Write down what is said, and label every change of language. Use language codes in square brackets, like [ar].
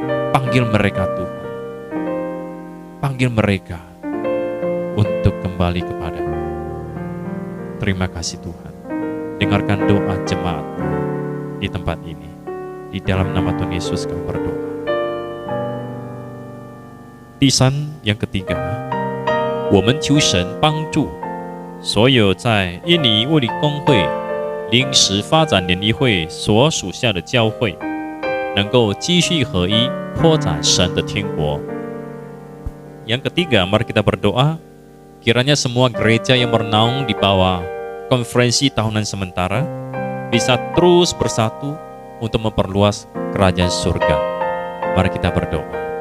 [id] Panggil mereka Tuhan, panggil mereka untuk kembali kepadamu. Terima kasih Tuhan, dengarkan doa jemaat di tempat ini. Di dalam nama Tuhan Yesus kami berdoa. Tisan yang ketiga, [zh] 我们求神帮助所有在印尼物理公会临时发展联谊会所属下的教会，能够继续合一，扩展神的天国。 [id] Yang ketiga, mari kita berdoa kiranya semua gereja yang bernaung di bawah konferensi tahunan sementara bisa terus bersatu untuk memperluas kerajaan surga. Mari kita berdoa.